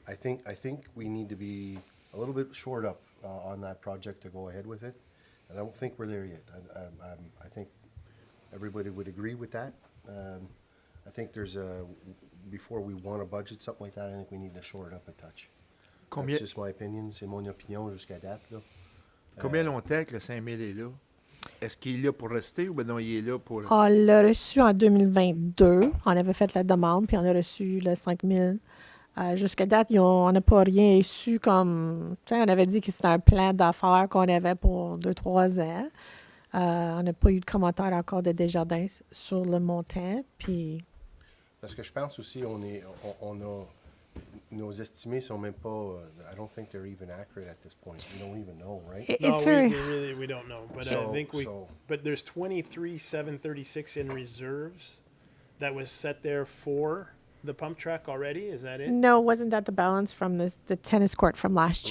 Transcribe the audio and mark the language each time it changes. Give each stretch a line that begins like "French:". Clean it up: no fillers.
English: I think we need to be a little bit shored up on that project to go ahead with it. And I don't think we're there yet. I think everybody would agree with that. I think before we want to budget something like that, I think we need to shore it up a touch. That's just my opinion.
French: C'est mon opinion jusqu'à date, là. Combien longtemps que le 5 000 est là? Est-ce qu'il est là pour rester ou ben non, il est là pour... On l'a reçu en 2022. On avait fait la demande, puis on a reçu le 5 000. Jusqu'à date, on n'a pas rien reçu comme... Tu sais, on avait dit que c'était un plan d'affaires qu'on avait pour 2-3 ans. On n'a pas eu de commentaire encore de Desjardins sur le montant, puis... Parce que je pense aussi, on a... Nos estimés sont même pas...
English: I don't think they're even accurate at this point. We don't even know, right? We don't know. But I think but there's 23,736 in reserves that was set there for the pump track already? Is that it? No, wasn't that the balance from the tennis court from last